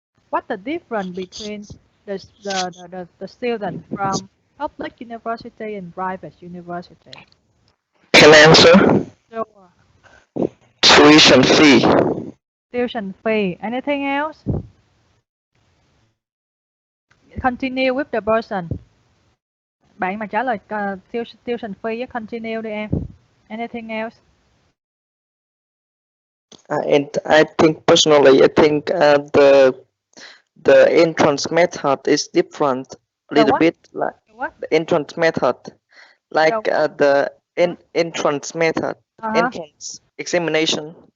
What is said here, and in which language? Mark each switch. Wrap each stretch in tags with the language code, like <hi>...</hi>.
<en>What's the difference between the student from public university and private university? Can I answer? Sure. Tuition fee. Tuition fee. Anything else? Continue with the person.</en> <vi>Bạn mà trả lời tuition fee với continue đi em.</vi> <en>Anything else? And I think personally, I think the entrance method is different a little bit, like the entrance method, like the entrance method, entrance examination.</en>